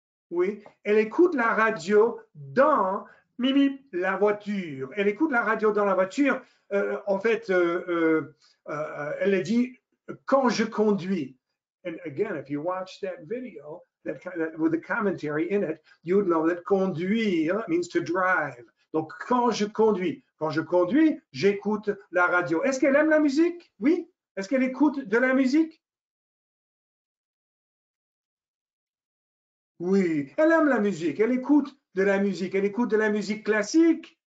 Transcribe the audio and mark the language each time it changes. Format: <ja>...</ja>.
<fr>Oui, elle écoute la radio dans la voiture. Elle écoute la radio dans la voiture. En fait, elle a dit quand je conduis.</fr> <en>And again, if you watch that video with the commentary in it, you would know that conduire means to drive.</en> <fr>Donc, quand je conduis, j'écoute la radio. Est-ce qu'elle aime la musique? Oui. Est-ce qu'elle écoute de la musique? Oui, elle aime la musique, elle écoute de la musique, elle écoute de la musique classique.</fr>